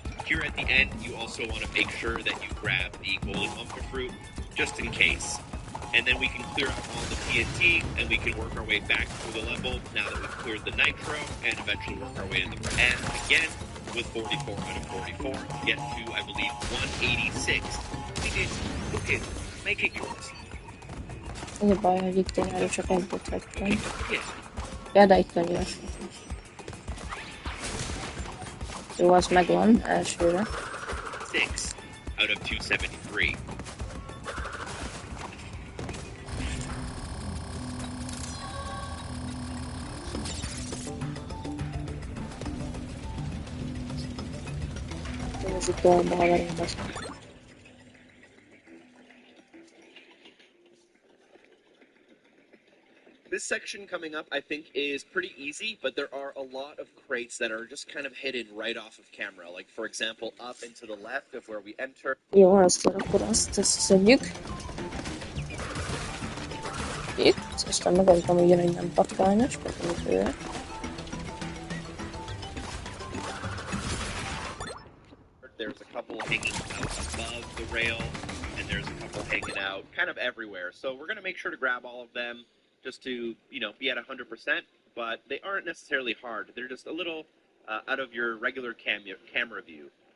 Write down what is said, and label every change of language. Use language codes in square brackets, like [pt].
[en] Here at the end, you also want to make sure that you grab the golden wumpa fruit, just in case. And then we can clear out all the TNT, and we can work our way back through the level now that we've cleared the nitro, and eventually work our way to the end again with 44 out of 44 to get to, I believe, 186. Okay, make it yours. [hu] Az a baj, hogy itt én erről csak egyet vettem. [en] Yeah. [hu] Ja, de itt nem lesz. Jó, az megvan elsőre. [en] 6 out of 273. [hu] Ez itt a haverunk lesz. [en] This section coming up, I think, is pretty easy, but there are a lot of crates that are just kind of hidden right off of camera. Like, for example, up and to the left of where we enter. [hu] Jó, akkor azt szedjük. Itt, aztán megadtam ugyanígy nem patkányos, köszönjük őre. [en] There's a couple hanging out above the rail, and there's a couple hanging out kind of everywhere. So we're going to make sure to grab all of them just to, be at 100%, but they aren't necessarily hard. They're just a little out of your regular camera view.